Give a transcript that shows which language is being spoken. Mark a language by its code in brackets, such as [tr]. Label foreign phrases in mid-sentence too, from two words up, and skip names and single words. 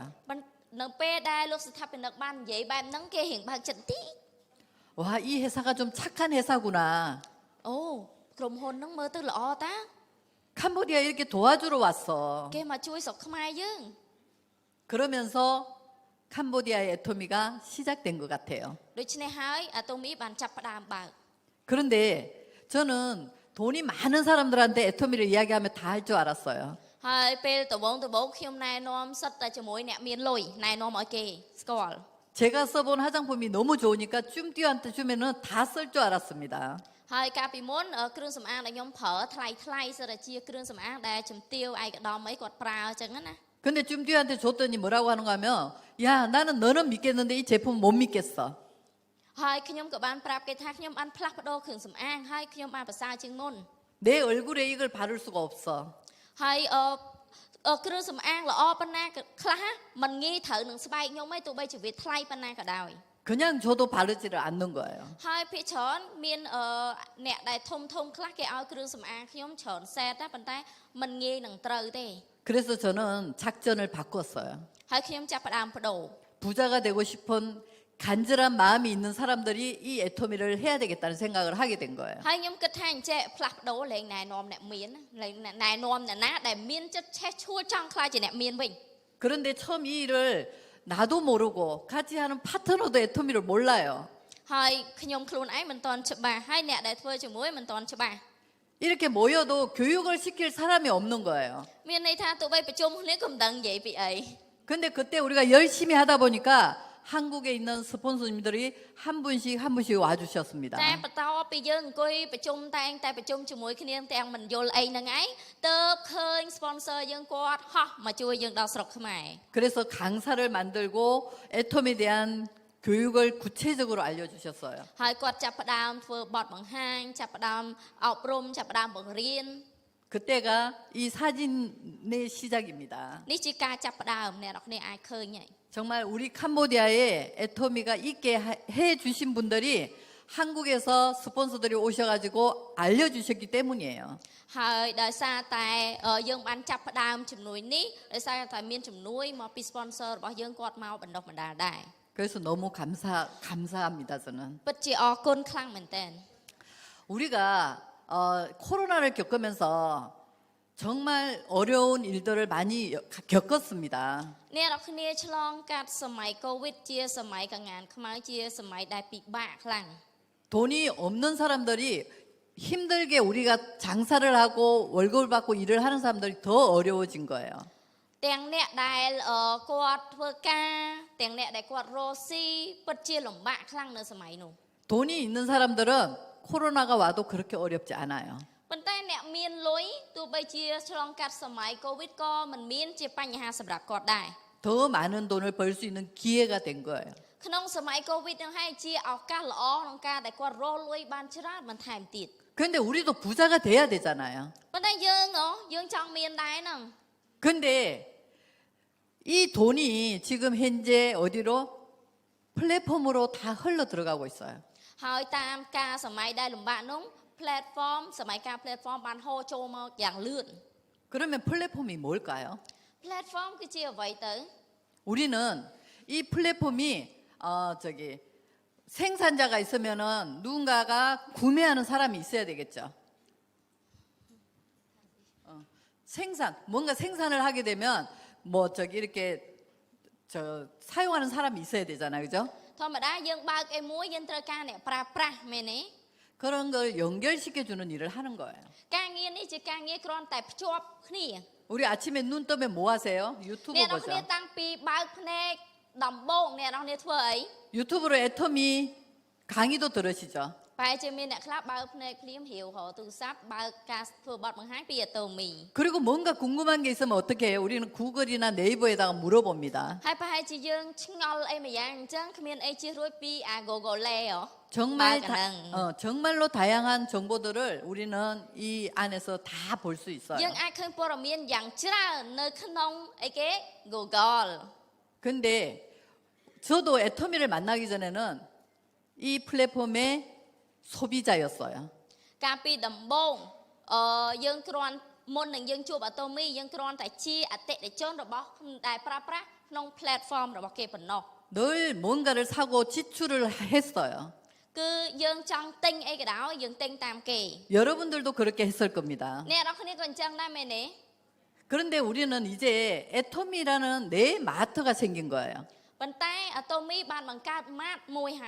[km] នៅពេលដែលលោកស្ថាបនិកបាននិយាយបែបហ្នឹងគេរៀងបើកចិត្តតិច [ko] 와, 이 회사가 좀 착한 회사구나. [km] អូក្រុមហ៊ុនហ្នឹងមើលទៅល្អតា [ko] 캄보디아 이렇게 도와주러 왔어. [km] គេមកជួយស្រុកខ្មែរយើង [ko] 그러면서 캄보디아의 애터미가 시작된 것 같아요. [km] ដូច្នេះហើយអាតូមីបានចាប់ផ្ដើមបើក [ko] 그런데 저는 돈이 많은 사람들한테 애터미를 이야기하면 다 할 줄 알았어요. [km] ហើយពេលដំបូងខ្ញុំណែនាំសិតតែជាមួយអ្នកមានលុយណែនាំឲ្យគេស្គាល់ [ko] 제가 써본 화장품이 너무 좋으니까 쭌띠한테 주면은 다 쓸 줄 알았습니다. [km] ហើយកាលពីមុនគ្រឿងសម្អាងដែលខ្ញុំប្រើថ្លៃសិតតែជាគ្រឿងសម្អាងដែលជំទាវឯកឧត្តមអីគាត់ប្រើអញ្ចឹងណា [ko] 근데 쭌띠한테 줬더니 뭐라고 하는가 하면 야 나는 너는 믿겠는데 이 제품 못 믿겠어. [km] ហើយខ្ញុំក៏បានប្រាប់គេថាខ្ញុំបានផ្លាស់ប្ដូរគ្រឿងសម្អាងហើយខ្ញុំបានប្រសើរជាងមុន [ko] 내 얼굴에 이걸 바를 수가 없어. [km] ហើយគ្រឿងសម្អាងល្អប៉ុណ្ណាក៏ខ្លះមិនងាយត្រូវនឹងស្បែកខ្ញុំទេទោះបីជាវាថ្លៃប៉ុណ្ណាក៏ដោយ [ko] 그냥 줘도 바르지를 않는 거예요. [km] ហើយភាគច្រើនមានអ្នកដែលធំខ្លះគេឲ្យគ្រឿងសម្អាងខ្ញុំច្រើនសែតតែប៉ុន្តែមិនងាយនឹងត្រូវទេ [ko] 그래서 저는 작전을 바꿨어요. [km] ហើយខ្ញុំចាប់ផ្ដើមបដូរ [ko] 부자가 되고 싶은 간절한 마음이 있는 사람들이 이 애터미를 해야 되겠다는 생각을 하게 된 거예요. [km] ហើយខ្ញុំគិតថាអញ្ចេះផ្លាស់ប្ដូរលែងណែនាំអ្នកមានលែងណែនាំអ្នកណាដែលមានចិត្តឆេះឆួលចង់ខ្លាចជាអ្នកមានវិញ [ko] 그런데 처음 이 일을 나도 모르고 같이 하는 파트너도 애터미를 몰라요. [km] ហើយខ្ញុំខ្លួនឯងមិនទាន់ច្បាស់ហើយអ្នកដែលធ្វើជាមួយមិនទាន់ច្បាស់ [ko] 이렇게 모여도 교육을 시킬 사람이 없는 거예요. [km] មានន័យថាទោះបីប្រជុំគ្នាក៏មិនដឹងនិយាយពីអី [ko] 근데 그때 우리가 열심히 하다 보니까 한국에 있는 스폰서님들이 한 분씩 와주셨습니다. [km] តែបន្តពីយើងអង្គុយប្រជុំតែងតែប្រជុំជាមួយគ្នាទាំងមិនយល់អីហ្នឹងឯងទៅឃើញ sponsor យើងគាត់ហោះមកជួយយើងដល់ស្រុកខ្មែរ [ko] 그래서 강사를 만들고 애터미에 대한 교육을 구체적으로 알려주셨어요. [km] ហើយគាត់ចាប់ផ្ដើមធ្វើបទបង្ហាញចាប់ផ្ដើមអប់រំចាប់ផ្ដើមបង្រៀន [ko] 그때가 이 사진의 시작입니다. [km] នេះជាការចាប់ផ្ដើមអ្នកនរគ្នាអាចឃើញហើយ [ko] 정말 우리 캄보디아에 애터미가 있게 해 주신 분들이 한국에서 스폰서들이 오셔가지고 알려주셨기 때문이에요. [km] ហើយដោយសារតែយើងបានចាប់ផ្ដើមជំនួយនេះដោយសារតែមានជំនួយមកពី sponsor របស់យើងគាត់មកបណ្ដុះបណ្ដាលដែរ [ko] 그래서 너무 감사합니다, 저는. [km] ពិតជាអរគុណខ្លាំងមែនទែន [ko] 우리가 코로나를 겪으면서 정말 어려운 일들을 많이 겪었습니다. [km] អ្នកនរគ្នាឆ្លងកាត់សម័យ COVID ជាសម័យកង្ងានខ្មៅជាសម័យដែលពិបាកខ្លាំង [ko] 돈이 없는 사람들이 힘들게 우리가 장사를 하고 월급을 받고 일을 하는 사람들이 더 어려워진 거예요. [km] ទាំងអ្នកដែលគាត់ធ្វើការទាំងអ្នកដែលគាត់រស់ស៊ីពិតជាលំបាកខ្លាំងនៅសម័យនោះ [ko] 돈이 있는 사람들은 코로나가 와도 그렇게 어렵지 않아요. [km] ប៉ុន្តែអ្នកមានលុយទោះបីជាឆ្លងកាត់សម័យ COVID ក៏មិនមានជាបញ្ហាសម្រាប់គាត់ដែរ [ko] 더 많은 돈을 벌 수 있는 기회가 된 거예요. [km] ក្នុងសម័យ COVID នឹងហើយជាឱកាសល្អក្នុងការដែលគាត់រកលុយបានច្រើនបន្ថែមទៀត [ko] 그런데 우리도 부자가 돼야 되잖아요. [km] ប៉ុន្តែយើងចង់មានដែរហ្នឹង [ko] 근데 이 돈이 지금 현재 어디로 플랫폼으로 다 흘러 들어가고 있어요. [km] ហើយតាមការសម័យដែលលំបាកនោះ platform សម័យការ platform បានហូរចូលមកយ៉ាងលឿន [ko] 그러면 플랫폼이 뭘까요? [km] platform គឺជាអ្វីទៅ [ko] 우리는 이 플랫폼이 생산자가 있으면은 누군가가 구매하는 사람이 있어야 되겠죠. 뭔가 생산을 하게 되면 이렇게 사용하는 사람이 있어야 되잖아요, 그죠? [km] ធម្មតាយើងបើកអីមួយយើងត្រូវការអ្នកប្រើប្រាស់មែនទេ [ko] 그런 걸 연결시켜 주는 일을 하는 거예요. [km] ការងារនេះជាការងារគ្រាន់តែភ្ជាប់គ្នា [ko] 우리 아침에 눈 뜨면 뭐 하세요? 유튜브 [km] អ្នកនរគ្នា [ko] 보죠. [km] តាំងពីបើកភ្នែកដំបូងអ្នកនរគ្នាធ្វើអី [ko] 유튜브로 애터미 강의도 들으시죠. [km] បែរជាមានអ្នកខ្លះបើកភ្នែកភ្លាមរាវរកទូរស័ព្ទបើកការធ្វើបទបង្ហាញពីអាតូមី [ko] 그리고 뭔가 궁금한 게 있으면 어떻게 해요? 우리는 구글이나 네이버에다가 물어봅니다. [km] ហើយប្រហែលជាយើងឆ្ងល់អីមួយយ៉ាងអញ្ចឹងគ្មានអីជិះរួចពីអា Google ហ៎ [ko] 정말 맞아요. 정말로 다양한 정보들을 우리는 이 안에서 다 볼 수 있어요. [km] យើងអាចឃើញព័ត៌មានយ៉ាងច្រើននៅក្នុងអីគេ Google [ko] 근데 저도 애터미를 만나기 전에는 이 플랫폼의 소비자였어요. [km] កាលពីដំបូងយើងគ្រាន់មុននឹងយើងជួបអាតូមីយើងគ្រាន់តែជាអតិថិជនរបស់ដែលប្រើប្រាស់ក្នុង platform របស់គេប៉ុណ្ណោះ [ko] 늘 뭔가를 사고 지출을 했어요. [km] គឺយើងចង់ទិញអីក៏ដោយយើងទិញតាមគេ [ko] 여러분들도 그렇게 했을 겁니다. [km] អ្នកនរគ្នាក៏អញ្ចឹងដែរមែនទេ [ko] 그런데 우리는 이제 애터미라는 내 마트가 생긴 거예요. [km] ប៉ុន្តែអាតូមីបានបង្កើតម៉ាតមួយហើយ